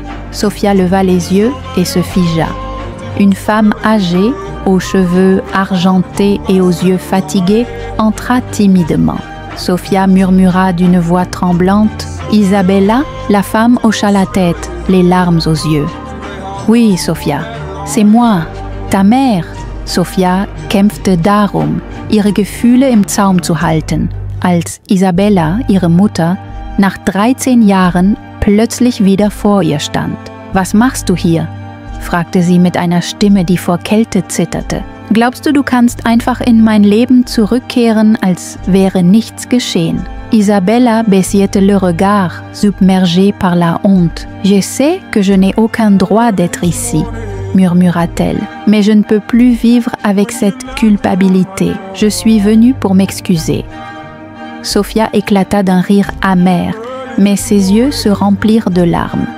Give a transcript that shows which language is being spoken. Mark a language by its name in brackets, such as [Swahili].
[French] Sofia leva les yeux et se figea. Une femme âgée, aux cheveux argentés et aux yeux fatigués, entra timidement. Sofia murmura d'une voix tremblante « Isabella ?» La femme hocha la tête, les larmes aux yeux. « Oui, Sofia, c'est moi, ta mère. » [German] Sofia kämpfte darum, ihre Gefühle im Zaum zu halten, als Isabella, ihre Mutter, nach 13 Jahren plötzlich wieder vor ihr stand. « Was machst du hier? » fragte sie mit einer Stimme, die vor Kälte zitterte. Glaubst du, du kannst einfach in mein Leben zurückkehren, als wäre nichts geschehen? [French] Isabella baissait le regard, submergée par la honte. Je sais que je n'ai aucun droit d'être ici, murmura-t-elle, mais je ne peux plus vivre avec cette culpabilité. Je suis venue pour m'excuser. Sofia éclata d'un rire amer, mais ses yeux se remplirent de larmes.